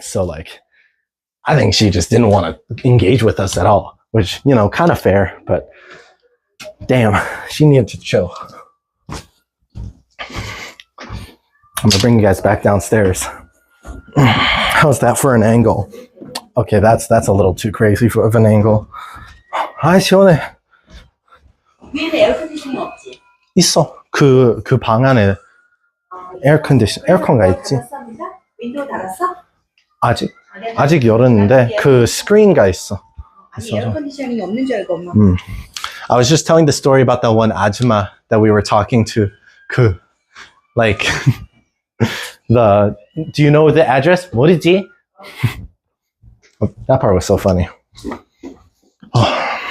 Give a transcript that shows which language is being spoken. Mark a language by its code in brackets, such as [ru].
[en] So like, I think she just didn't want to engage with us at all, which, you know, kind of fair, but damn, she needed to chill. I'm gonna bring you guys back downstairs. How's that for an angle? Okay, that's a little too crazy of an angle. [ko] 아, 시원해. 위에 에어컨디셔닝 없지? 있어. 그 방 안에 에어컨가 있지? 윈도우 닫았어? 아직 열었는데 그 스크린가 있어. 아니 에어컨디셔닝이 없는 줄 알고 엄마. [en] I was just telling the story about that one ajumma that we were talking to. Like do you know the address? [ko] 뭐지? [en] That part was so funny. Oh.